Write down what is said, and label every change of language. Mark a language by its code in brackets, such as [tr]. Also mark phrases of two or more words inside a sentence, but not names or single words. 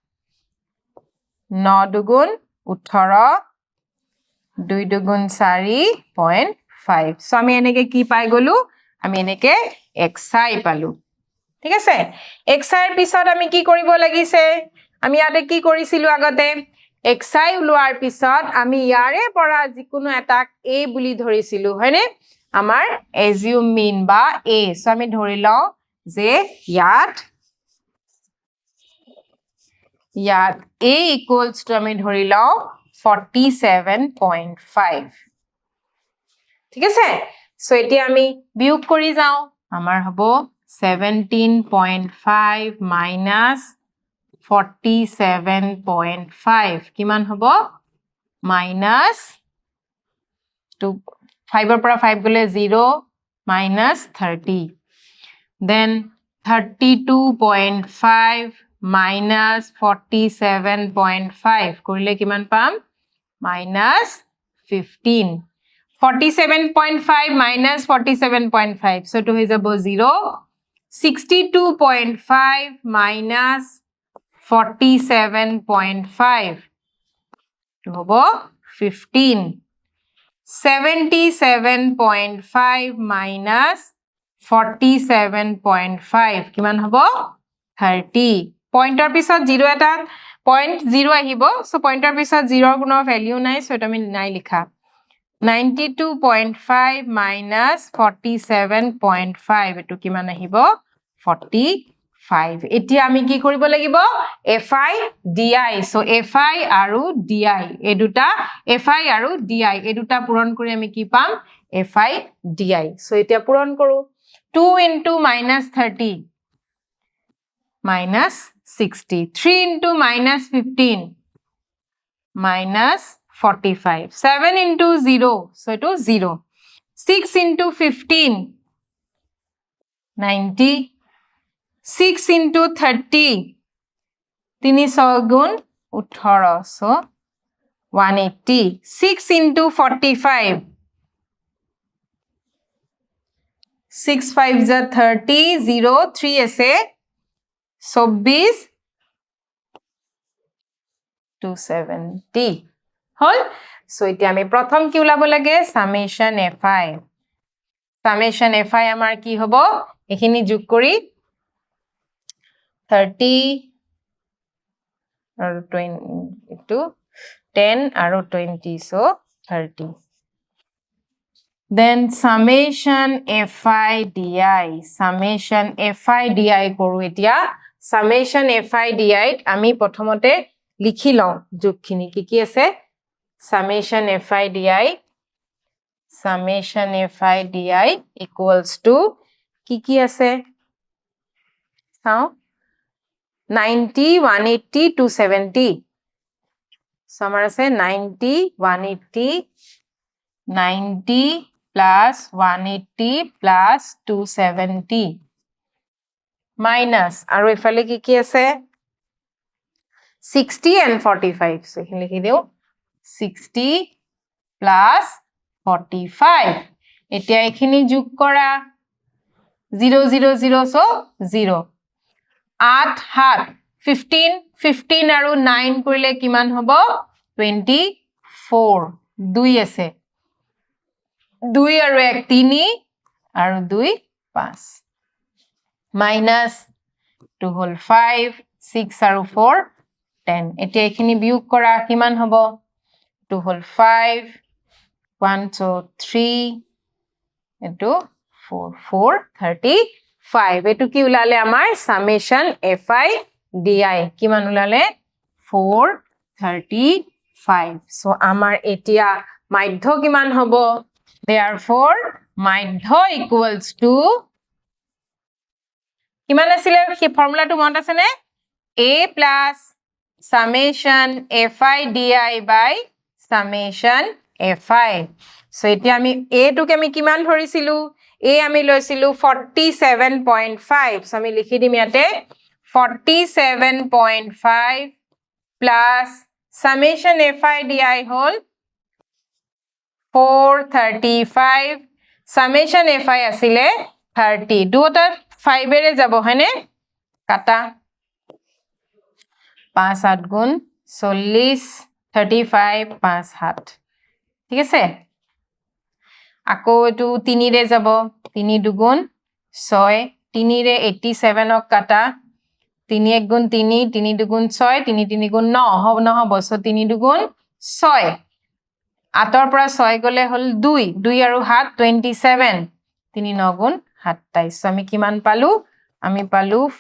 [as] 9 দুগুণ 18 2 দুগুণ 4.5 সো আমি এনেকে কি পাই গলো আমি এনেকে xi পালো ঠিক আছে xi এর পিছত আমি কি কৰিব লাগিছে আমি ইয়াতে কি কৰিছিলো আগতে xi ওলোৱাৰ পিছত আমি ইয়াৰে পৰা যিকোনো এটাক a বুলি ধৰিছিলো হয়নে আমাৰ [en] assume mean [as] বা a সো আমি ধৰি লওঁ যে ইয়াত [en] a equals to [as] আমি ধৰি লওঁ 47.5 ঠিক আছে সো এতিয়া আমি বিয়োগ কৰি যাওঁ আমাৰ হ'ব 17.5 minus 47.5 কিমান হ'ব minus 2 5 ৰ পৰা 5 গলে 0 [en] minus 30 then 32.5 minus 47.5 [as] কৰিলে কিমান পাম minus 15 47.5 minus 47.5 so to হৈ যাব 0 62.5 minus 47.5 to হ'ব 15 77.5 minus 47.5 কিমান হ'ব 30 পইণ্টৰ পিছত 0 এটা পইণ্ট 0 আহিব সো পইণ্টৰ পিছত 0 কোনো ভ্যালু নাই সো এটা আমি নাই লিখা 92.5 minus 47.5 এটো কিমান আহিব 45 এতিয়া আমি কি কৰিব লাগিব fi di সো fi আৰু di এই দুটা fi আৰু di এই দুটা পূৰণ কৰি আমি কি পাম fi di সো এতিয়া পূৰণ কৰো [en] 2 into minus 30 minus 60 3 into minus 15 minus 45 7 into 0 so it is 0 6 into 15 [as] 90 [en] 6 into 30 [as] 3 গুণ 18 [en] so 180 6 into 45 6 5 is 30 [as] 0 3 আছে 24 270 হল সো এতিয়া আমি প্ৰথম কি উলাব লাগে summation fi আমাৰ কি হ'ব এখিনি যোগ কৰি 30 আৰু 20 to 10 আৰু 20 so 30 then summation fi di কৰো এতিয়া summation fi di আমি প্ৰথমতে লিখি লওঁ যোগখিনি কি আছে summation fi di [en] equals to [as] কি আছে চাও 90 180 270 so আমাৰ আছে 90 180 [en] 90 plus 180 plus 270 minus [as] আৰু এফালে কি আছে [en] 60 and 45 [as] so এখিনি লিখি দিও [en] 60 plus 45 [as] এতিয়া এখিনি যোগ কৰা 0 0 0 so 0 8 7 15 15 আৰু 9 কৰিলে কিমান হ'ব 24 2 আছে 2 আৰু 1 3 আৰু 2 5 [en] minus 2 whole 5 [as] 6 আৰু 4 10 এতিয়া এখিনি বিয়োগ কৰা কিমান হ'ব 2 whole 5 1 so 3 into 4 4 35 এটো কি উলালে আমাৰ summation fi di কিমান উলালে 435 so আমাৰ এতিয়া মাধ্য কিমান হ'ব [en] therefore [as] মাধ্য [en] equals to [as] কিমান আছিল কি ফৰ্মুলাটো মনত আছে নে [en] a plus summation fi di by summation fi so [as] এতিয়া আমি a টোকে আমি কিমান ধৰিছিলো a আমি লৈছিলো 47.5 so আমি লিখি দিম ইয়াতে 47.5 [en] plus summation [as] fi di হল 435 summation fi আছিলে 30 দুটা 5 এৰে যাব হয়নে কাটা 5 7 গুণ 40 35 5 7 ঠিক আছে আকৌ এটো 3 ৰে যাব 3 দুগুণ 6 3 ৰে 87 ক কাটা 3 1 গুণ 3 3 2 গুণ 6 3 3 গুণ 9 হ'ব নহ'ব সো 3 2 গুণ 6 আতৰ পৰা 6 গলে হল 2 2 আৰু 7 27 3 9 গুণ 27 সো আমি কিমান পালো আমি পালো